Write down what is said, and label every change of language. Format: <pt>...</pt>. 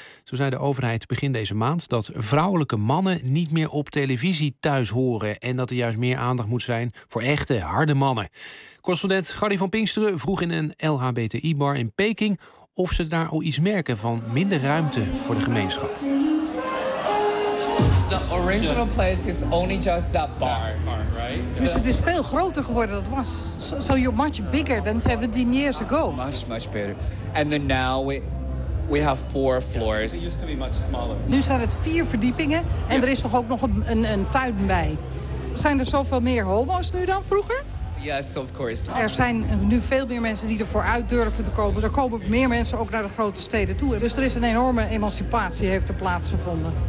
<nl>Zo zei de overheid begin deze maand dat vrouwelijke mannen niet meer op televisie thuis horen en dat er juist meer aandacht moet zijn voor echte, harde mannen. Correspondent Gardy van Pinksteren vroeg in een LHBTI-bar in Peking of ze daar al iets merken van minder ruimte voor de gemeenschap.</nl> <en>The original just place is only just that bar. Right?</en> <nl>Dus het is veel groter geworden. Dat was</nl> <en>so you're much bigger than 17 years ago. Much, much bigger. And then now we have four floors. It used to be much smaller.</en> <nl>Nu zijn het vier verdiepingen en er is toch ook nog een tuin bij. Zijn er zoveel meer homo's nu dan vroeger?</nl> <en>Yes, of course.</en> <nl>Er zijn nu veel meer mensen die ervoor uit durven te komen. Er komen meer mensen ook naar de grote steden toe. Dus er is een enorme emancipatie heeft er plaatsgevonden.</nl>